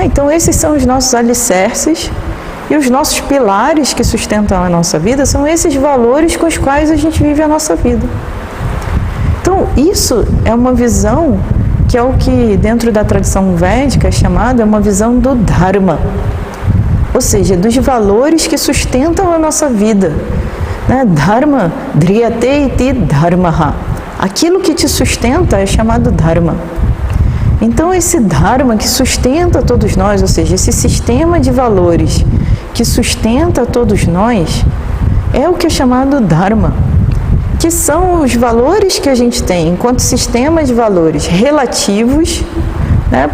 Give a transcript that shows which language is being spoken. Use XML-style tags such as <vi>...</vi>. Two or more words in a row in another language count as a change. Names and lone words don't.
<pt>Então, esses são os nossos alicerces e os nossos pilares que sustentam a nossa vida, são esses valores com os quais a gente vive a nossa vida. Então, isso é uma visão que é o que dentro da tradição védica é chamada uma visão do Dharma, ou seja, dos valores que sustentam a nossa vida, né?</pt> <sa>धर्म ध्रियते इति धर्मः.</sa> <pt>Aquilo que te sustenta é chamado dharma. Então esse dharma que sustenta todos nós, ou seja, esse sistema de valores que sustenta todos nós, é o que é chamado dharma, que são os valores que a gente tem enquanto sistema de valores relativos, né?</pt>